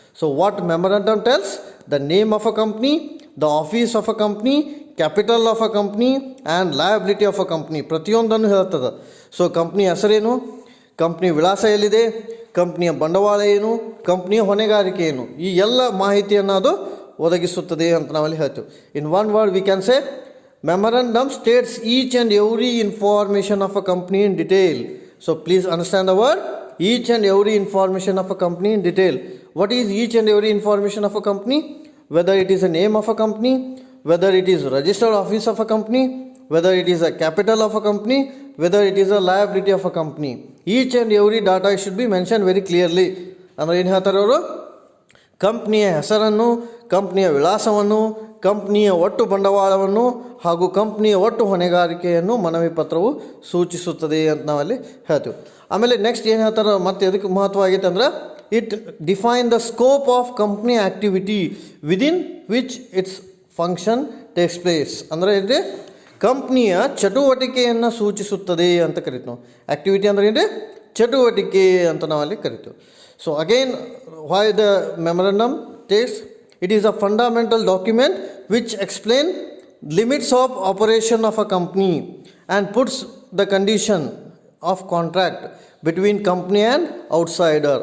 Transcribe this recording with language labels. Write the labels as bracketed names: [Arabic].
[English] so what memorandum tells, the name of a company, the office of a company, capital of a company and liability of a company, [Kannada] ಪ್ರತಿಯೊಂದನ್ನು ಹೇಳ್ತದೆ. So company ಹೆಸರೇನು, company ವಿಳಾಸ ಎಲ್ಲಿದೆ, ಕಂಪ್ನಿಯ ಬಂಡವಾಳ ಏನು, ಕಂಪ್ನಿಯ ಹೊಣೆಗಾರಿಕೆ ಏನು, ಈ ಎಲ್ಲ ಮಾಹಿತಿಯನ್ನು ಅದು ಒದಗಿಸುತ್ತದೆ ಅಂತ ನಾವಲ್ಲಿ ಹೇಳ್ತೀವಿ. [English] In one word we can say memorandum states each and every information of a company in detail. So please understand the word each and every information of a company in detail. What is each and every information of a company? Whether it is a name of a company, whether it is registered office of a company, whether it is a capital of a company, whether it is a liability of a company. Each and every data should be mentioned very clearly. [Kannada] ಅಂದರೆ ಏನು ಹೇಳ್ತಾರೆ ಅವರು, ಕಂಪ್ನಿಯ ಹೆಸರನ್ನು, ಕಂಪ್ನಿಯ ವಿಳಾಸವನ್ನು, ಕಂಪ್ನಿಯ ಒಟ್ಟು ಬಂಡವಾಳವನ್ನು ಹಾಗೂ ಕಂಪ್ನಿಯ ಒಟ್ಟು ಹೊಣೆಗಾರಿಕೆಯನ್ನು ಮನವಿ ಪತ್ರವು ಸೂಚಿಸುತ್ತದೆ ಅಂತ ನಾವಲ್ಲಿ ಹೇಳ್ತೀವಿ. ಆಮೇಲೆ ನೆಕ್ಸ್ಟ್ ಏನು ಹೇಳ್ತಾರೆ, ಮತ್ತೆ ಎದಕ್ಕೆ ಮಹತ್ವ ಆಗೈತೆ ಅಂದ್ರೆ, [English] It define the scope of company activity within which its function takes place. [Kannada] ಅಂದರೆ ಇದೆ ಕಂಪ್ನಿಯ ಚಟುವಟಿಕೆಯನ್ನು ಸೂಚಿಸುತ್ತದೆ ಅಂತ ಕರಿತೀವಿ ನಾವು. ಆ್ಯಕ್ಟಿವಿಟಿ ಅಂದರೆ ಏನಿದೆ, ಚಟುವಟಿಕೆ ಅಂತ ನಾವಲ್ಲಿ ಕರಿತೀವಿ. [English] So again why the memorandum takes, it is a fundamental document which explain limits of operation of a company and puts the condition of contract between company and outsider.